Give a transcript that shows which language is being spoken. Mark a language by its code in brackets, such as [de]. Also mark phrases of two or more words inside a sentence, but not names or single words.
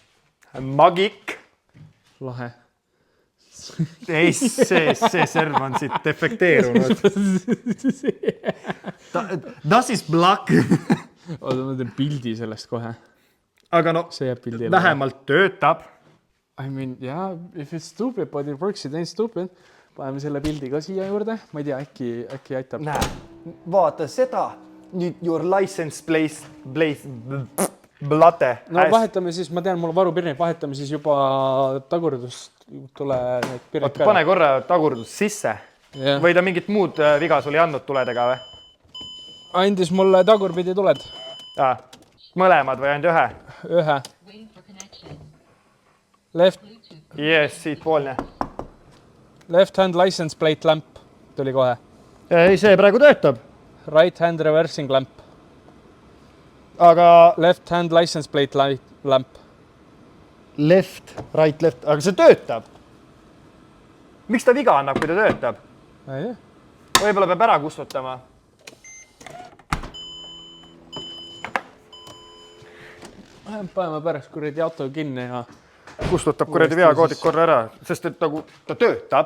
[et] Magik. Lahe. Ei, see serv on siit defekteerunud. [en] Das is black. [et] Oota, ma teen pildi sellest kohe. Aga no, See jääb pildile. vähemalt töötab. [en] I mean, yeah, if it's stupid, but it works, it ain't stupid. [et] Paneme selle pildi ka siia juurde. Ma ei tea, äkki aitab. Näe, vaata seda. Nüüd [en] your license blate. [et] No vahetame siis, ma tean, mul varupirnid, vahetame siis juba tagurdust tule need pirnid Oota, pane korra tagurdus sisse. [en] Yeah. [et] Või ta mingit muud viga sul ei andnud tuledega või? Andis mulle tagurpidi tuled. Mõlemad või ainult ühe? Ühe. [en] Left. Yes, [et] siit poolne. [en] Left hand license plate lamp [et] tuli kohe. Ei, see praegu töötab. [en] Right hand reversing lamp. [et] Aga [en] Left hand license plate lamp. left, right, left, [et] aga see töötab. Miks ta viga annab, kui ta töötab? Ei. Võib-olla peab ära kustutama. Paneme pärast kuradi auto kinni ja... Kustutab kuradi veakoodid korra ära, sest et nagu ta töötab.